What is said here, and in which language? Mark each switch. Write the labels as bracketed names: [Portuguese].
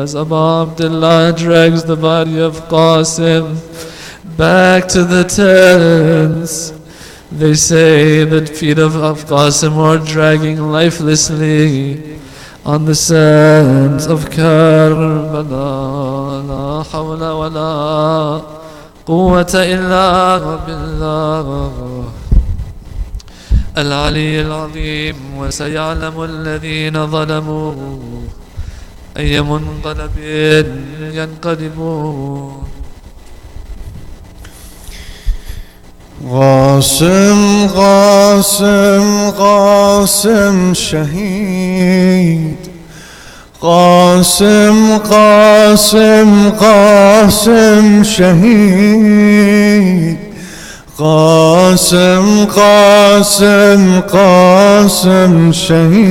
[English] As Abu Abdullah drags the body of Qasim back to the tents, they say the feet of Qasim are dragging lifelessly on the sands of Karbala. [Arabic] La hawla wa la quwwata illa billah العلي العظيم. وسيعلم الذين ظلموا أي منقلب ينقلبون. قاسم قاسم قاسم شهید قاسم قاسم قاسم شهید قاسم قاسم قاسم شهید